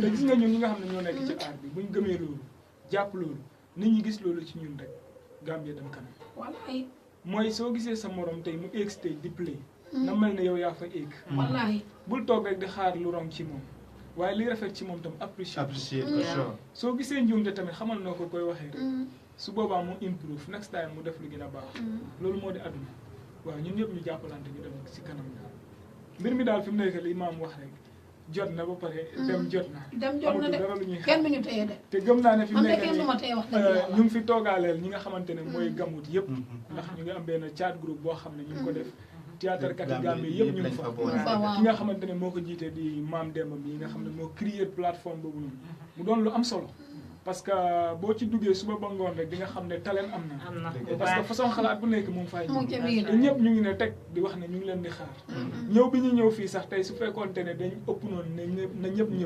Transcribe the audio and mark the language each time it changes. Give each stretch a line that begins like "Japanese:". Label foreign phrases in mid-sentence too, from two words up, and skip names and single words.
Wolof: te gis nga ñun ñi nga xam ne ñoo nekk ci aar bi buñ gëmee loolu jàpp loolu nit ñi gis loolu ci ñun rek Gambie dem kanam wallaahi mooy soo gisee sa morom tey mu egg stage di play na mel ne yow yaa fa egg wallaahi bul toog rek di xaar lu rom ci moom waaye li rafet ci moom tam apprécier soo gisee njuumte tamit xamal noo ko koy waxee rek su boobaa mu improve
English: next time
Wolof: mu def lu gën a baax loolu moo di àdduna waaw ñun ñëpp ñu jàppalante ñu dem si kanam mbir mi daal fi mu nekk li maam wax rek jot na ba pare dem jot na de dara lu ñuy kenn du ñu téye de te gëm naa ne fi mu nekk kenn du ma téye wax dëgg yàlla ñu ngi fi toogaaleel ñi nga xamante ne mooy gamut yëpp ndax ñu ngi am benn
French: chat groupe
Wolof: boo xam ne ñu ngi ko def théâtre kat yi Gambie yëpp ñu ngi fa ki nga xamante ne moo ko jiite di Maam Demba bi nga xam ne moo
French: créer plateforme
Wolof: boobu noonu mu doon lu am solo
French: parce que
Wolof: boo ci duggee suba ba ngoon rek di nga xam ne talent am na
French: parce que façon
Wolof: xalaat bu nekk moom fay ñëpp ñu ngi ne teg di wax ne ñu ngi leen di xaar ñëw bi ñu ñëw fii sax tey su fekkoonte ne dañ ëpp noonu na ñëpp ñëw